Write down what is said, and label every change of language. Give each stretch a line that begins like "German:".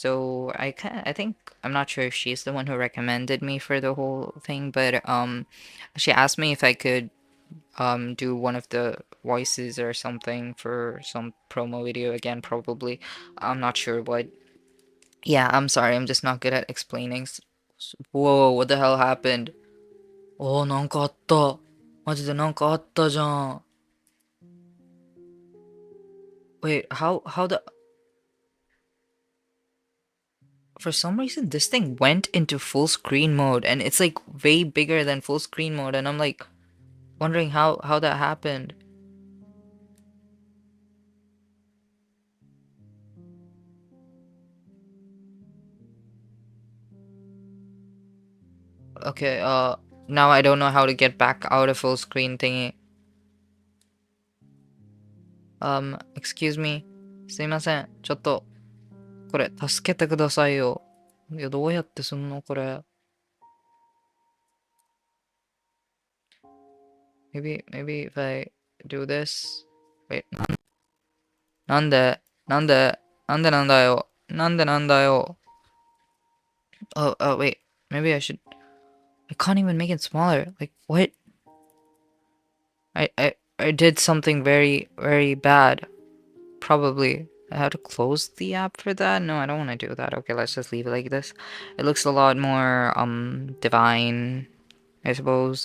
English: So I think I'm not sure if she's the one who recommended me for the whole thing, but she asked me if I could do one of the voices or something for some promo video again, probably. I'm not sure what. Yeah, I'm sorry. I'm just not good at explaining. Whoa, what the hell happened?
Japanese: Oh, なんかあった。マジでなんかあったじゃん。
English: Wait, how the for some reason this thing went into full screen mode and it's like way bigger than full screen mode, and I'm like wondering how that happened. Okay, now I don't know how to get back out of full screen thingy. Excuse me.
Japanese: すいません。ちょっと、これ、助けてくださいよ。いや、どうやってすんのこれ。
English: Maybe if I do this. Wait,
Japanese: なんでなんでなんでなんだよ。なんでなんだよ。
English: Oh, wait. Maybe I should. I can't even make it smaller. Like, what? I did something very, very bad. Probably. I have to close the app for that? No, I don't want to do that. Okay, let's just leave it like this. It looks a lot more, divine, I suppose.